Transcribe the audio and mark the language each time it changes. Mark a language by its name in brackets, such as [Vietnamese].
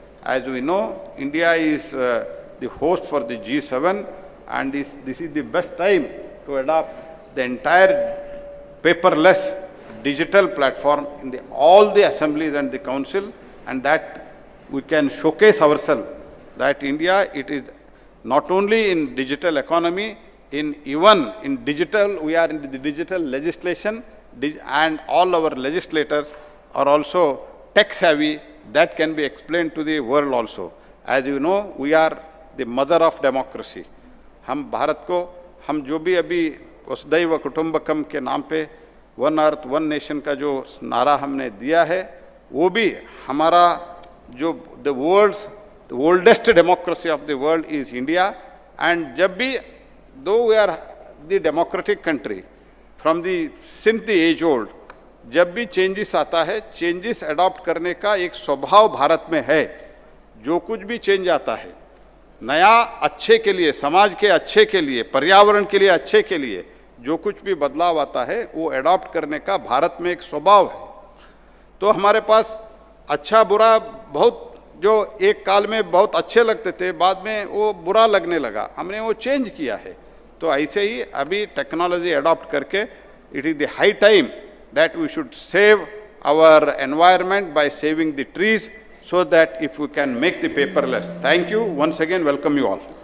[English] As we know, India is the host for the G7, and this is the best time to adopt the entire paperless digital platform in all the assemblies and the council, and that we can showcase ourselves that India, it is not only in digital economy, even in digital, we are in the digital legislation, and all our legislators are also tech savvy. That can be explained to the world also. As you know, we are the mother of democracy. [Hindi] हम भारत को, हम जो भी अभी वसुधैव कुटुंबकम के नाम पे वन अर्थ वन नेशन का जो नारा हमने दिया है, वो भी हमारा जो [English] the oldest democracy of the world is India. And [Hindi] जब भी, [English] though we are the democratic country from since the age old, [Hindi] जब भी चेंजेस आता है, चेंजेस अडॉप्ट करने का एक स्वभाव भारत में है. जो कुछ भी चेंज आता है, नया अच्छे के लिए, समाज के अच्छे के लिए, पर्यावरण के लिए अच्छे के लिए जो कुछ भी बदलाव आता है, वो अडॉप्ट करने का भारत में एक स्वभाव है. तो हमारे पास अच्छा बुरा बहुत, जो एक काल में बहुत अच्छे लगते थे, बाद में वो बुरा लगने लगा, हमने वो चेंज किया है. तो ऐसे ही अभी टेक्नोलॉजी अडॉप्ट करके, [English] It is the high time that we should save our environment by saving the trees, so that if we can make the paperless. Thank you. Once again, welcome you all.